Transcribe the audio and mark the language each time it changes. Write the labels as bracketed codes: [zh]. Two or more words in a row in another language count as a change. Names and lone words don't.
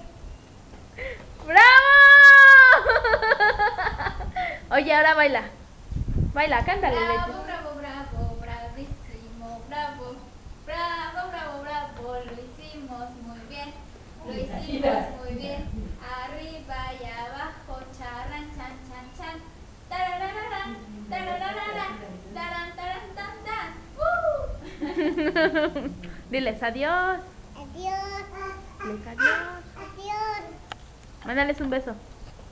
[es] ¡Bravo! Oye, ahora baila. Baila, cántale, Leti. Bravo, bravo, bravo, bravísimo, bravo. Bravo, bravo, bravo, lo hicimos muy bien. Lo hicimos muy bien. Arriba y abajo, charran, chan, chan, chan. Tararararán, tararararán, taran, taran, tan, tan. Diles adiós. Adiós. Diles adiós. Adiós. Mándales un beso.